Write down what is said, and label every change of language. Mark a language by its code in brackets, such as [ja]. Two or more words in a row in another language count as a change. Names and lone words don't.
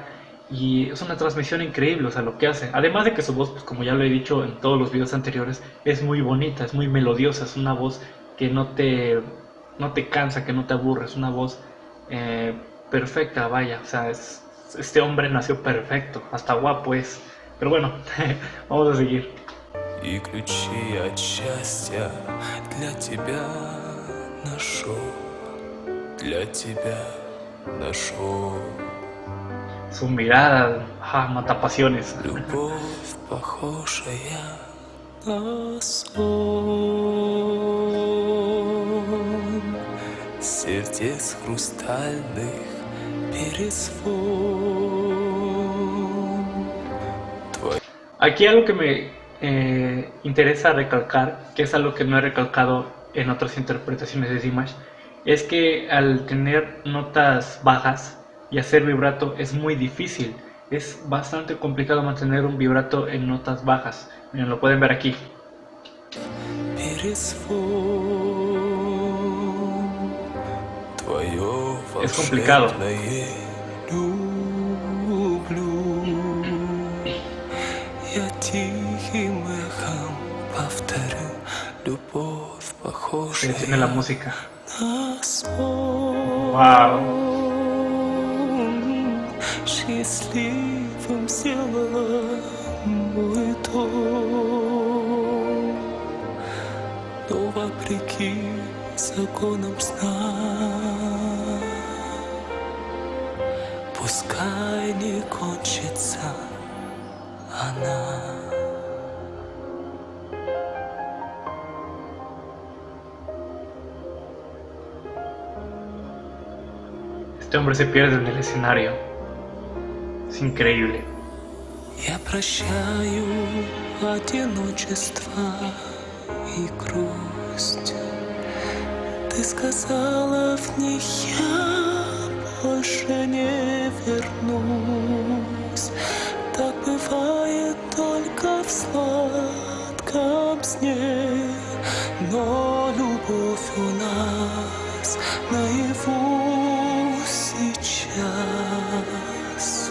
[es] Y es una transmisión increíble, o sea, lo que hace. Además de que su voz, pues como ya lo he dicho en todos los videos anteriores, es muy bonita, es muy melodiosa, es una voz que no te cansa, que no te aburre, es una voz perfecta, vaya. O sea, este hombre nació perfecto, hasta guapo es. Pero bueno, vamos a seguir. [ru] И ключи от счастья для тебя нашел, для тебя нашел. [es] Su mirada, mata pasiones. [ru] Любовь, похожая на сон, сердец хрустальных перезвон. [es] Aquí algo que me interesa recalcar, que es algo que no he recalcado en otras interpretaciones de Dimash, es que al tener notas bajas y hacer vibrato es muy difícil. Es bastante complicado mantener un vibrato en notas bajas. Miren, lo pueden ver aquí. Es complicado. Se detiene la música. Wow. [ru] Счастливым сделала мой дом, но вопреки законам сна, пускай не кончится она. [es] Este hombre se pierde en el escenario. Es increíble. [ru] Я прощаю одиночество и грусть. Ты сказала в них, я больше не вернусь. Так бывает только в сладком сне, но любовь у нас наяву сейчас.